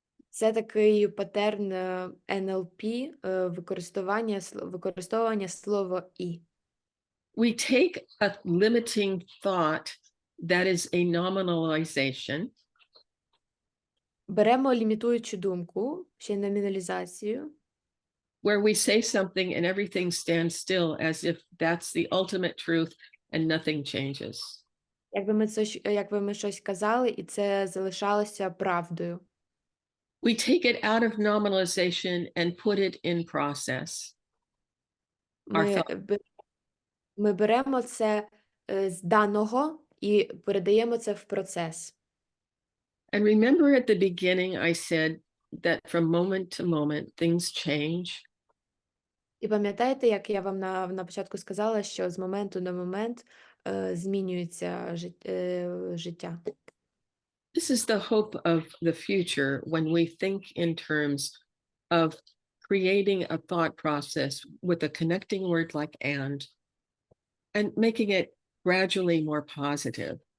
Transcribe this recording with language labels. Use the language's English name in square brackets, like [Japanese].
[Ukrainian] Це такий патерн НЛП, використовування слова «і». [English] we take a limiting thought that is a nominalization. [Ukrainian] Беремо лімітуючу думку, ще й номіналізацію, [English] where we say something and everything stands still as if that's the ultimate truth and nothing changes. [Ukrainian] якби ми щось казали, і це залишалося правдою. [English] We take it out of nominalization and put it in process. [Ukrainian] Ми беремо це з даного і передаємо це в процес. [English] And remember at the beginning, I said that from moment to moment, things change. [Ukrainian] І пам'ятаєте, як я вам на початку сказала, що з моменту на момент змінюється життя. [English] This is the hope of the future when we think in terms of creating a thought process with a connecting word like and making it gradually more positive.